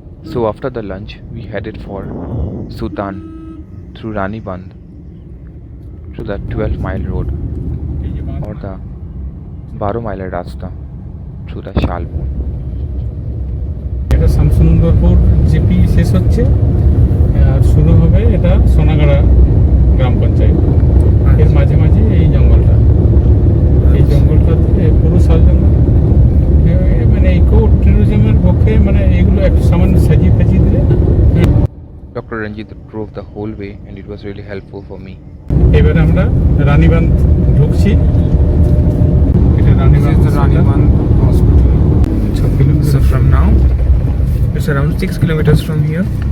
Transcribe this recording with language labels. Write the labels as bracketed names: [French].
[English] So after the lunch, we headed for Sutan through Rani Band to the 12-mile road or the 12-mile Rasta through the Shalbon. [Bangla] এটা Shamsundarpur GP শেষ হচ্ছে আর শুরু হবে এটা সোনাগাড়া গ্রাম পঞ্চায়েত। এর মাঝে মাঝে এই জঙ্গলটা, এই জঙ্গলটাতে পুরো শাল জঙ্গল। মানে ইকো ট্যুরিজমের পক্ষে মানে এইগুলো একটু সামান্য সাজিয়ে ফাজিয়ে দিলে। [English] Dr. Ranjit drove the whole way and it was really helpful for me. [Bangla] এবারে আমরা রানীবাঁধ ঢুকছি। এটা Ranibandh [English] hospital. [Bangla] 6 kilometre. [English] So from now, it's around 6 kilometers from here.